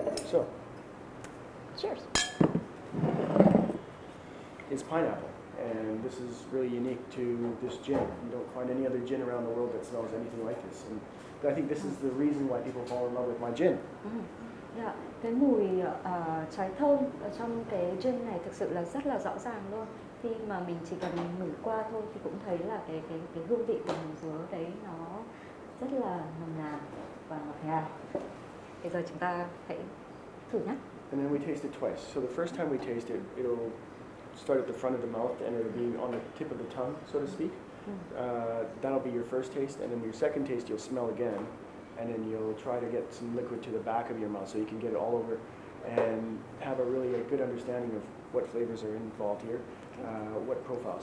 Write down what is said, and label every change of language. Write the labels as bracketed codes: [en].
[en] So, Cheers. it's pineapple, and this is really unique to this gin. You don't find any other gin around the world that smells anything like this. And I think this is the reason why people fall in love with my gin. [vi] Dạ, cái mùi trái thơm ở trong cái gin này thực sự là rất là rõ ràng luôn. Khi mà mình chỉ cần ngửi qua thôi thì cũng thấy là cái hương vị của mùi dứa đấy nó rất là nồng nàn và ngọt ngào. Bây giờ chúng ta hãy thử nhé. [en] And then we taste it twice. So the first time we taste it, it'll start at the front of the mouth and it'll be on the tip of the tongue, so to speak. That'll be your first taste, and then your second taste you'll smell again, and then you'll try to get some liquid to the back of your mouth so you can get it all over and have a really good understanding of what flavors are involved here, what profile.